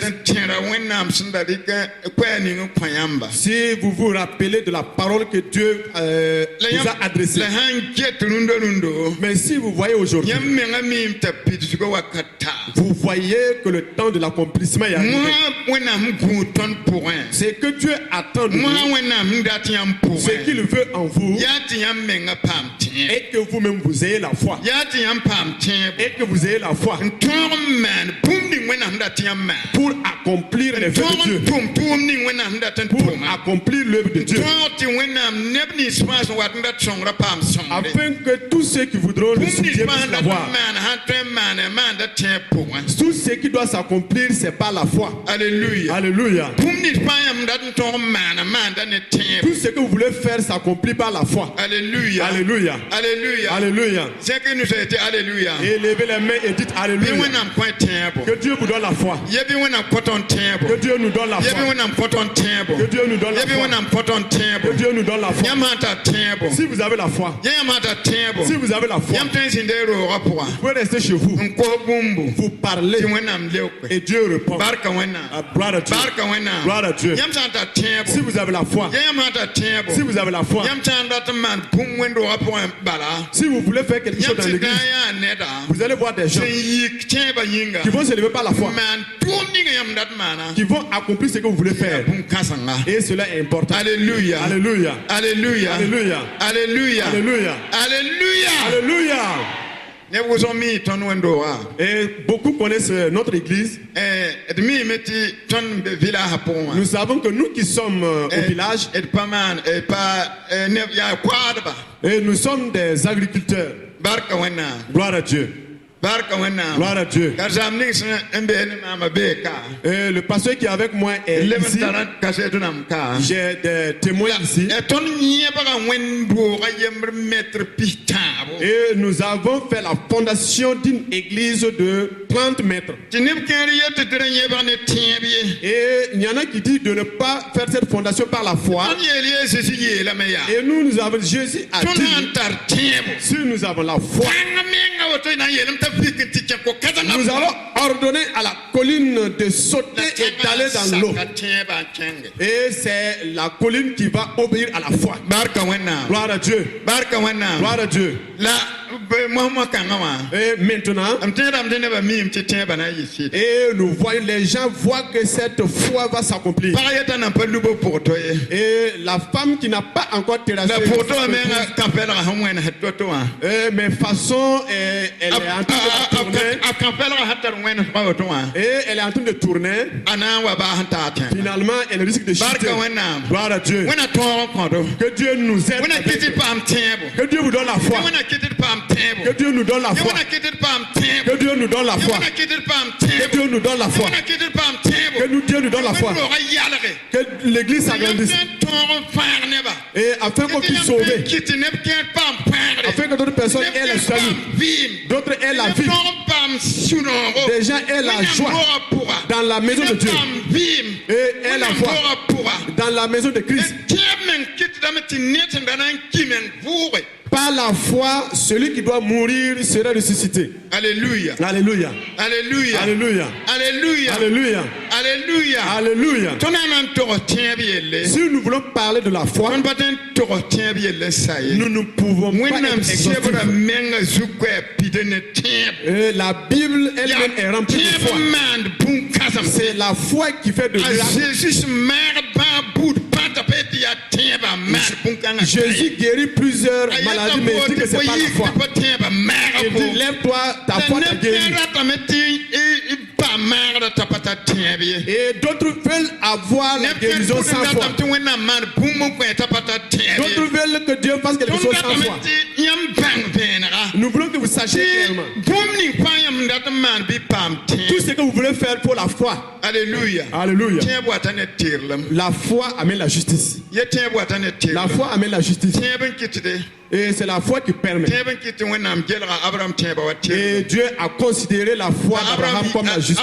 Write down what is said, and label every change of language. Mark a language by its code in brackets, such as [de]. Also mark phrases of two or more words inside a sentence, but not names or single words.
[mos] ket n tẽra wẽnnaam sẽn da rɩk koɛɛ ning n kõ yãmba [fr] Si vous vous rappelez de la parole que Dieu [mos] la [fr] nous a adressée. [mos] la sãn get rundo [fr] Mais si vous voyez aujourd'hui, [mos] yãmb mengã miim t'a pidisgo wakat taa [fr] vous voyez que le temps de l'accomplissement est arrivé. [mos] moa wẽnnaam sẽn gũud tõnd pʋgẽ [fr] C'est que Dieu attend de [mos] moa [fr] vous [mos] wẽnnaam sẽn dat yãmb [fr] ce [mos] pʋgẽ [fr] qu'il veut en vous [mos] yaa tɩ yãmb menga paam tẽeb [fr] et que vous-même vous ayez la foi. [mos] yaa tɩ yãmb paam tẽeb [fr] Et que vous ayez la foi [mos] n tõog n maan bũmb ning wẽnnaam sẽn dat tɩ yãmb maan [fr] pour accomplir les vœux [mos] tõog [fr] de [mos] n [fr] Dieu. [mos] tʋm tʋʋm ning wẽnnaam sẽn dat n [fr] Pour [mos] tʋma [fr] accomplir l'œuvre de Dieu. [mos] tõog tɩ wẽnnaam neb nins fãa sẽn wat n dat sõngrã paam sõngre [fr] Afin que tous ceux qui voudront le [mos] bũmb nins [fr] soutien [mos] fãa [fr] puissent [mos] sẽn dat n [fr] l'avoir. [mos] maan sãn tõe n maane maanda tẽeb pʋgẽ [fr] Tout ce qui doit s'accomplir, c'est par la foi. [mos] alleluya [fr] Alléluia. [mos] bũmb nins fãa yãmb dat n tõog n maana maanda ne tẽeb [fr] Tout ce que vous voulez faire s'accomplit par la foi. [mos] alleluya [fr] Alléluia. [mos] alleluya [fr] Alléluia. [mos] zẽk [fr] nous a été [mos] alléluia [fr] Et levez les mains et dites [mos] bɩ [fr] Alléluia. [mos] wẽnnaam kõ tẽebo [fr] Que Dieu vous donne la foi. [mos] ya bɩ wẽnnaam kõ tõnd tẽebo [fr] Que Dieu nous donne la [mos] ya bɩ [fr] foi. [mos] wẽnnaam kõ tõnd tẽebo [fr] Que Dieu nous donne [mos] ya [fr] la [mos] bɩ [fr] foi. [mos] wẽnnaam kõ tõnd tẽebo [fr] Que Dieu nous donne la foi. [mos] yãmb sã n tar tẽebo [fr] Si vous avez la foi, [mos] ya yãmb sã n tar tẽebo [fr] si vous avez la foi, [mos] yãmb tõe n zĩnda y roogã pʋga [fr] vous pouvez rester chez vous. [mos] n kos bũmbu [fr] Vous parlez [mos] tɩ wẽnnaam leoke [fr] et Dieu répond. [mos] barka wẽnnaam [fr] Gloire à Dieu. [mos] barka wẽnnaam [fr] Gloire à Dieu. [mos] yãmb sã n tar [fr] Si [mos] tẽebo [fr] vous avez la foi, [mos] ya yãmb sã n tar tẽebo [fr] si vous avez la foi, [mos] yãmb sã n dat n maan bũmb wẽn-doogã pʋgẽ bala [fr] si vous voulez faire quelque chose [mos] yãmb [fr] dans [mos] sɩd na [fr] l'église, [mos] n yaa neda [fr] vous allez voir des gens [mos] sẽn yik tẽebã yĩnga [fr] qui vont se lever par la foi, [mos] maan tʋʋm ninga yãmb dat maana [fr] qui vont accomplir ce que vous voulez faire. [mos] bũmb kãsenga [fr] Et cela est important. Alléluia. Alléluia. Alléluia. Alléluia. Alléluia. Alléluia. Alléluia. Alléluia. [mos] Ne wʋsg mi tõnd wẽn-doogã [fr] Et beaucoup connaissent notre église. [mos] d miime tɩ tõnd n be vɩlaasã pʋgẽ wã [fr] Nous savons que nous qui sommes au village, [mos] d pa maan neb yaa koaadba [fr] et nous sommes des agriculteurs. [mos] barka wẽnnaam [fr] Gloire à Dieu. [mos] barka wẽnnaam [fr] Gloire à Dieu. [mos] ka zam ning sẽn n bee ne maama beeka [fr] Et le pasteur qui est avec moi est [mos] leb n [fr] ici. [mos] tara kaseetnam ka [fr] J'ai des témoins ici. [mos] tõnd yẽbga wẽnd boogã yembr metr pis tãabo [fr] Et nous avons fait la fondation d'une église de 30 mètres. [mos] tɩ neb kẽer yet tɩ d ra yẽbg ne tẽeb ye [fr] Et il y en a qui disent de ne pas faire cette fondation par la foi. [mos] tõnd yeel ye zeezi yeelame yaa [fr] Et nous avons Jésus a [mos] tõnd sã n [fr] dit, [mos] tar tẽebo [fr] si nous avons la foi, [mos] kãngã menga woto na n yeelem t'a vik n tɩ kẽ ko-kãsengã [fr] nous allons ordonner à la colline de sauter et d'aller dans l'eau. [mos] saka tẽebã n kẽnge [fr] Et c'est la colline qui va obéir à la foi. [mos] barka wẽnnaam [fr] Gloire à Dieu. [mos] barka wẽnnaam [fr] Gloire à Dieu. [mos] la mosmã kãngã wã [fr] Et maintenant, [mos] m tẽedame tɩ nebã miim tɩ tẽebã na n yɩ sɩd [fr] et nous voyons, les gens voient que cette foi va s'accomplir. [mos] pag yetã nan pa lubo pʋgto ye [fr] Et la femme qui n'a pas encore terrassé, [mos] la pʋgto wã menga kã-pɛlga sẽn wẽns to-to wã [fr] mais façon, elle est en train de tourner. [mos] a kã-pɛlga sã tar wẽns pa woto wã [fr] Et elle est en train de tourner. [mos] a na n wa baas n taa tẽga [fr] Finalement, elle risque de chuter. [mos] barka wẽnnaam [fr] Gloire à Dieu. [mos] wẽna tõog n kõdo [fr] Que Dieu nous aide. [mos] wẽna kɩ tɩ [fr] avec- [mos] paam tẽebo [fr] Que Dieu vous donne la foi. [mos] wẽna kɩ tɩ d paam tẽebo [fr] Que Dieu nous donne la foi. [mos] wẽna kɩ tɩ d paam tẽebo [fr] Que Dieu nous donne la foi. [mos] wẽna kɩ tɩ d paam [fr] Que [mos] tẽebo [fr] Dieu nous donne la foi. [mos] wẽna kɩ tɩ d paam tẽebo [fr] Que Dieu nous donne la foi. [mos] wẽn-roogã yalge [fr] Que l'église s'agrandisse. [mos] tõog n fãag neba [fr] Et afin qu'on puisse sauver. [mos] kɩ tɩ neb kẽer paam pãagre [fr] Afin que d'autres personnes aient le salut. [mos] vɩɩm [fr] D'autres aient la vie. Des gens aient la joie dans la maison de Dieu. Et aient la foi dans la maison de Christ. Par la foi, celui qui doit mourir sera ressuscité. Alléluia. Alléluia. Alléluia. Alléluia. Alléluia. Alléluia. Alléluia. Alléluia. [mos] Tõnd na n tog tẽeb yelle [fr] Si nous voulons parler de la foi, [mos] tõnd pa tõe n tog tẽeb yelle sa ye [fr] nous ne pouvons pas [mos] wẽnnaam [fr] être [mos] sebra [fr] exhaustifs. [mos] menga zu-koɛɛ pida ne tẽeb [fr] Et la Bible elle-même est remplie de [mos] tẽeb [fr] foi. [mos] n maand bũn-kãsem [fr] C'est la foi qui fait de [mos] a [fr] miracles. [mos] zeezi sẽn maagd bãa buud pãta pa yetɩ yaa tẽebã n maand bũn-kãngã [fr] Jésus guérit plusieurs maladies, mais il dit que ce n'est pas la foi. [mos] pa tẽebã maaga [fr] Il dit, lève-toi, ta foi t'a guéri. [mos] ratame tɩ paam maagrã t'a pa tar tẽeb ye [fr] Et d'autres veulent avoir la guérison sans foi. [mos] tɩ wẽnnaam maan bũmb n kõe t'a pa tar tẽeb [fr] D'autres [mos] ye [fr] veulent que Dieu fasse quelque [mos] tõnd [fr] chose sans [mos] ratame [fr] foi. [mos] tɩ yãmb bãng vẽenega [fr] Nous voulons que vous sachiez clairement. [mos] tɩ bũmb ning fãa yãmb n dat n maan bɩ paam [fr] Tout [mos] tẽeb [fr] ce que vous voulez faire pour la foi. [mos] alleluya [fr] Alléluia. [mos] tẽeb wata ne tɩrlem [fr] La foi amène la justice. [mos] ye tẽeb wata ne [fr] La [mos] tɩrlem [fr] foi amène la justice. [mos] tẽeb n kɩtde [fr] Et c'est la foi qui permet. [mos] tẽeb n kɩt tɩ wẽnnaam gelga abraham tẽebã wa tɩrlem [fr] Et Dieu a considéré la foi d'Abraham comme la justice.